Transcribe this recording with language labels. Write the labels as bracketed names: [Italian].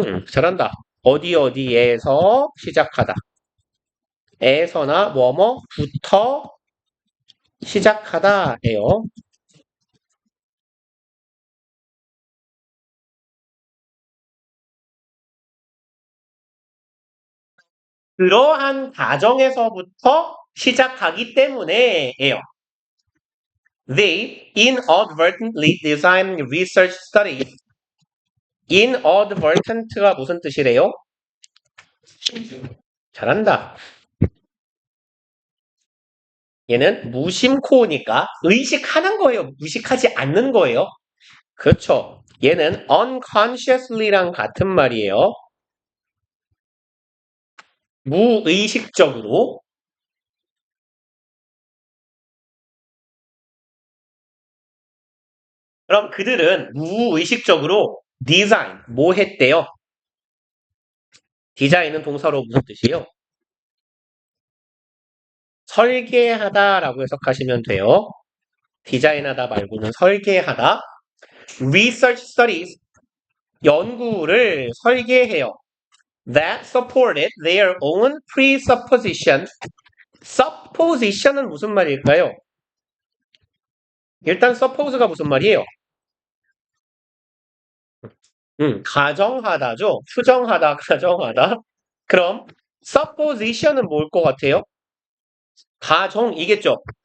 [Korean] 잘한다. 어디에서 시작하다. 에서나 뭐뭐부터 시작하다예요. 그러한 가정에서부터 시작하기 때문에예요. [English] They inadvertently design research studies. [Korean] inadvertent가 무슨 뜻이래요? 잘한다. 얘는 무심코니까 의식하는 거예요. 무식하지 않는 거예요. 그렇죠. 얘는 unconsciously랑 같은 말이에요. 무의식적으로. 그럼 그들은 무의식적으로 디자인, 뭐 했대요? 디자인은 동사로 무슨 뜻이에요? 설계하다라고 해석하시면 돼요. 디자인하다 말고는 설계하다. [English] Research studies, [Korean] 연구를 설계해요. [English] That supported their own presupposition. [Korean] supposition은 무슨 말일까요? 일단 suppose가 무슨 말이에요? 가정하다죠. 추정하다, 가정하다. 그럼 supposition은 뭘 것 같아요? 가정이겠죠.